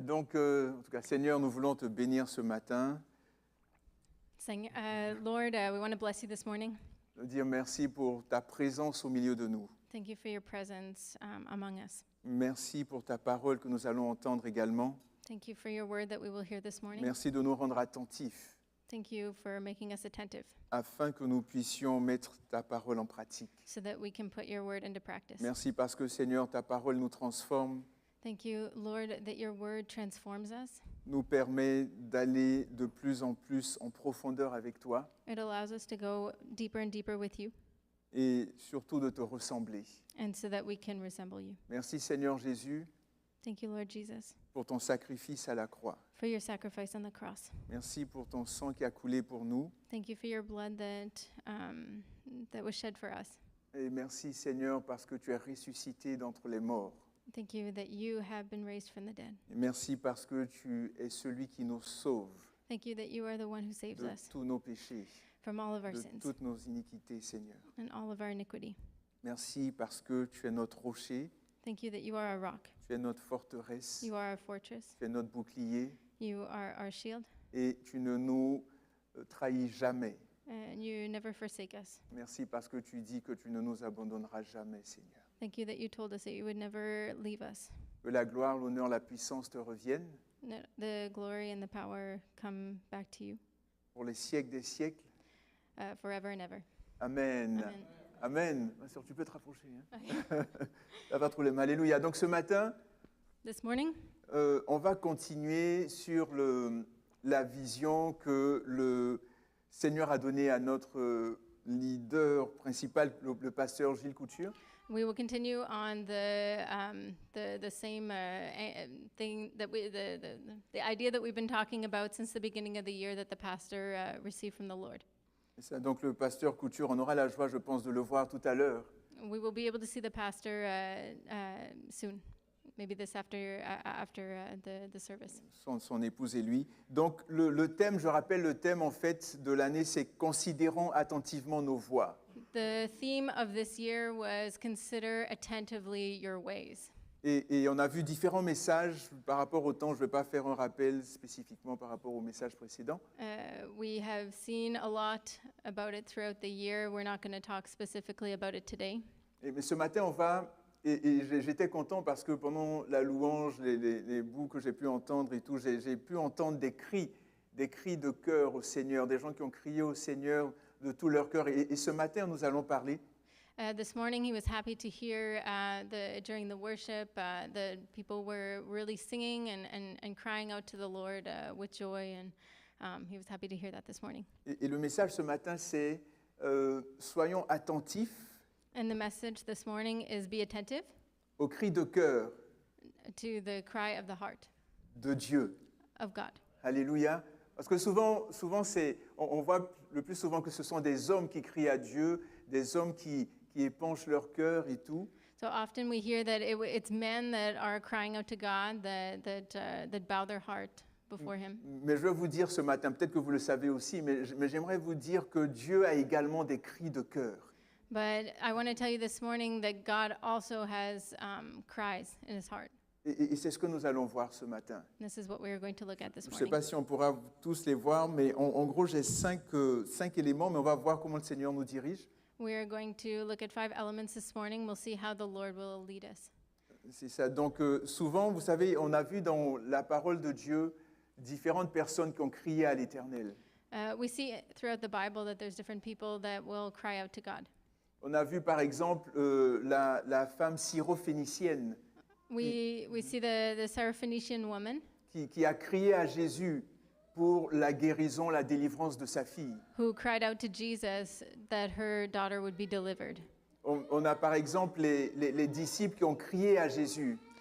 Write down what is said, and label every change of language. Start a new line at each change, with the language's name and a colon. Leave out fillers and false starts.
French: Donc, en tout cas, Seigneur, nous voulons te bénir ce matin,
English: Lord, we want to bless you this morning.
French: te dire merci pour ta présence au milieu de nous.
English: Thank you for your presence among us.
French: Merci pour ta parole que nous allons entendre également.
English: Thank you for your word that we will hear this morning.
French: Merci de nous rendre attentifs
English: Thank you for making us attentive
French: afin que nous puissions mettre ta parole en pratique.
English: so that we can put your word into practice.
French: Merci parce que, Seigneur, ta parole nous transforme,
English: Thank you, Lord, that your word transforms us.
French: nous permet d'aller de plus en plus en profondeur avec toi
English: It allows us to go deeper and deeper with you,
French: et surtout de te ressembler.
English: and so that we can resemble you.
French: Merci, Seigneur Jésus,
English: Thank you, Lord Jesus,
French: pour ton sacrifice à la croix.
English: for your sacrifice on the cross.
French: Merci pour ton sang qui a coulé pour nous.
English: Thank you for your blood that was shed for us.
French: Et merci, Seigneur, parce que tu es ressuscité d'entre les morts.
English: Thank you that you have been raised from the dead.
French: Et merci parce que tu es celui qui nous sauve
English: Thank you that you are the one who saves
French: de
English: us
French: tous nos péchés,
English: from all of our
French: de
English: sins
French: toutes nos iniquités, Seigneur.
English: and all of our iniquity.
French: Merci parce que tu es notre rocher,
English: Thank you that you are our rock.
French: tu es notre forteresse,
English: You are our fortress.
French: tu es notre bouclier
English: You are our shield.
French: et tu ne nous trahis jamais.
English: And you never forsake us.
French: Merci parce que tu dis que tu ne nous abandonneras jamais, Seigneur.
English: Thank you that you told us that you would never leave us.
French: Que la gloire, l'honneur, la puissance te reviennent
English: That the glory and the power come back to you
French: pour les siècles des siècles.
English: forever and ever.
French: Amen. Amen. Amen. Ma sœur, tu peux te rapprocher. Hein? Ça va trop le Alléluia. Donc ce matin,
English: This morning,
French: on va continuer sur la vision que le Seigneur a donnée à notre leader principal, le pasteur Gilles Couture.
English: we will continue on the same thing that the idea that we've been talking about since the beginning of the year that the pastor received from the Lord.
French: Et ça, donc le pasteur Couture, on aura la joie, je pense, de le voir tout à l'heure.
English: We will be able to see the pastor soon, maybe this after the service.
French: Son épouse et lui. Donc le thème, je rappelle le thème en fait de l'année, c'est « Considérons attentivement nos voies ».
English: The theme of this year was consider attentively your ways.
French: Et on a vu différents messages par rapport au temps. Je ne vais pas faire un rappel spécifiquement par rapport au message précédent.
English: We have seen a lot about it throughout the year. We're not going to talk specifically about it today.
French: Mais ce matin, on va... Et j'étais content parce que pendant la louange, les bouts que j'ai pu entendre et tout, j'ai pu entendre des cris de cœur au Seigneur, des gens qui ont crié au Seigneur de tout leur cœur. Et ce matin, nous allons parler
English: This morning, he was happy to hear during the worship, the people were really singing and crying out to the Lord with joy, and he was happy to hear that this morning.
French: Et le message ce matin, c'est soyons attentifs
English: And the message this morning is be attentive
French: aux cris de cœur
English: to the cry of the heart
French: de Dieu.
English: of God.
French: Alléluia. Parce que souvent on voit le plus souvent que ce sont des hommes qui crient à Dieu, des hommes qui épanchent leur cœur et tout.
English: So often we hear that it's men that are crying out to God, that bow their heart before Him.
French: Mais je veux vous dire ce matin, peut-être que vous le savez aussi, mais j'aimerais vous dire que Dieu a également des cris de cœur.
English: But I want to tell you this morning that God also has cries in His heart.
French: Et c'est ce que nous allons voir ce matin.
English: This is what we are going to look at this
French: Je ne sais
English: morning.
French: pas si on pourra tous les voir, mais en gros, j'ai cinq éléments, mais on va voir comment le Seigneur nous dirige.
English: We are going to look at 5 elements this morning. We'll see how the Lord will lead us.
French: C'est ça. Donc souvent, vous savez, on a vu dans la parole de Dieu différentes personnes qui ont crié à l'Éternel.
English: We see throughout the Bible that there's different people that will cry out to God.
French: On a vu par exemple la femme syrophénicienne
English: We see the Syrophoenician woman
French: qui a crié à Jésus pour la guérison, la délivrance de sa fille.
English: who cried out to Jesus that her daughter would be delivered.
French: On a par exemple les disciples qui ont crié à Jésus